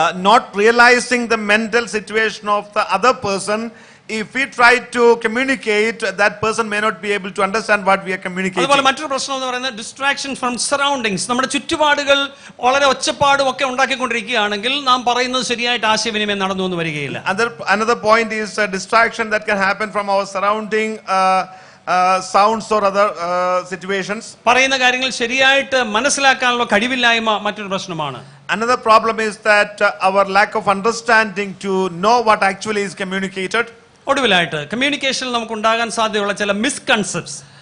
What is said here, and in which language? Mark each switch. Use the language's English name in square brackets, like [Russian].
[English] Not realizing the mental situation of the other person, if we try to communicate, that person may not be able to understand what we are communicating. [Malayalam] അതുപോലെ മറ്റൊരു പ്രശ്നം എന്ന് പറയുന്നത് [English] distraction from surroundings. [Malayalam] നമ്മുടെ ചുറ്റുപാടുകൾ വളരെ ഒച്ചപ്പാടും ഒക്കെ ഉണ്ടാക്കിക്കൊണ്ടിരിക്കുകയാണെങ്കിൽ നാം പറയുന്നത് ശരിയായിട്ട് ആശയവിനിമയം നടന്നു എന്ന് വരികയില്ല. [English] Another point is a distraction that can happen from our surrounding sounds or other situations. [Malayalam] പറയുന്ന കാര്യങ്ങൾ ശരിയായിട്ട് മനസ്സിലാക്കാനുള്ള കഴിവില്ലായ്മ മറ്റൊരു പ്രശ്നമാണ്. [English] Another problem is that our lack of understanding to know what actually is communicated. [Malayalam] ഒടുവിലായിട്ട് കമ്മ്യൂണിക്കേഷനിൽ നമുക്ക് ഉണ്ടാകാൻ സാധ്യതയുള്ള ചില മിസ്കൺസെപ്റ്റ്സ്.